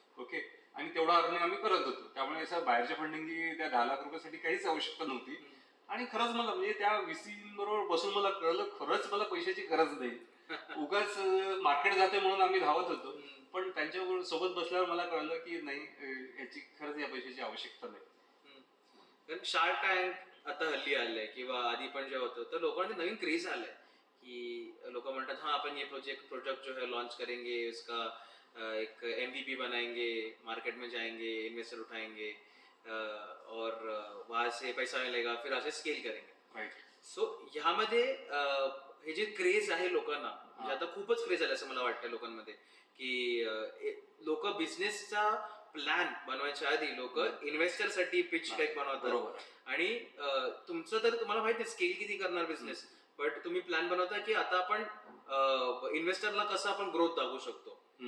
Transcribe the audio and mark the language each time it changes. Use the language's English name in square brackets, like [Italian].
[Marathi] Okay, आणि तेवढा earning आम्ही करत होतो, त्यामुळे असं बाहेरच्या फंडिंगची त्या 10 लाख रुपयासाठी काहीच आवश्यकता नव्हती. आणि खरंच मला म्हणजे त्या VC बरोबर बसून मला कळलं खरंच मला पैशाची गरज नाही. उगाच मार्केट जाते म्हणून आम्ही धावत होतो, पण त्यांच्या सोबत बसल्यावर मला कळलं की नाही, याची खरंच या पैशाची आवश्यकता नाही. कारण शार्क टँक आता हल्ली आलंय किंवा आधी पण जे होतं तर लोकांना नवीन क्रेज आलाय की लोक म्हणतात [Hindi] हाँ अपन ये प्रोजेक्ट जो है लॉन्च करेंगे, उसका एक MVP बनाएंगे, मार्केट में जाएंगे, इन्वेस्टर उठाएंगे और वहां से पैसा मिलेगा, फिर असे स्केल करेंगे. [English] Right. [Marathi] सो ह्यामध्ये हे जे क्रेज आहे लोकांना, म्हणजे आता खूपच क्रेज आलं असं मला वाटतं लोकांमध्ये की लोक बिझनेसचा प्लॅन बनवायच्या आधी लोक इन्व्हेस्टरसाठी पिच डेक बनवतात. आणि तुमचं तर तुम्हाला माहिती आहे स्केल किती करणार बिझनेस, बट तुम्ही प्लॅन बनवता की आता आपण इन्व्हेस्टरला कसं आपण ग्रोथ दाखवू शकतो.